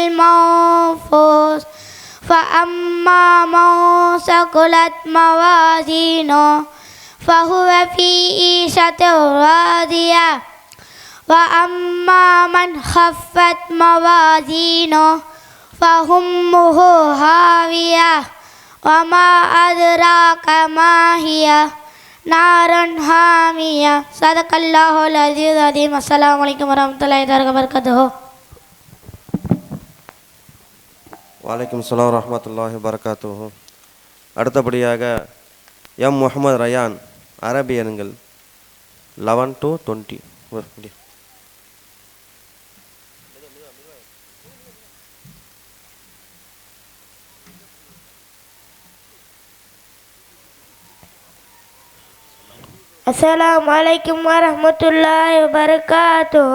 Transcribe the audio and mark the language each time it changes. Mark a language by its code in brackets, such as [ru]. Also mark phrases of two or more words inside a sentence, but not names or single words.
[ar] المنفوش فأما من ثقلت موازينه فهو في عيشة راضية وأما من خفت موازينه فأمه هاوية وما أدراك ما هي نار حامية. صدق الله العظيم العظيم. السلام عليكم ورحمة الله وبركاته. وعليكم السلام ورحمة الله وبركاته. [ta] அடுத்தபடியாக எம் முகமது ரயான் அரபியன்கள் 11 to 20. [ar] السلام عليكم ورحمة الله وبركاته.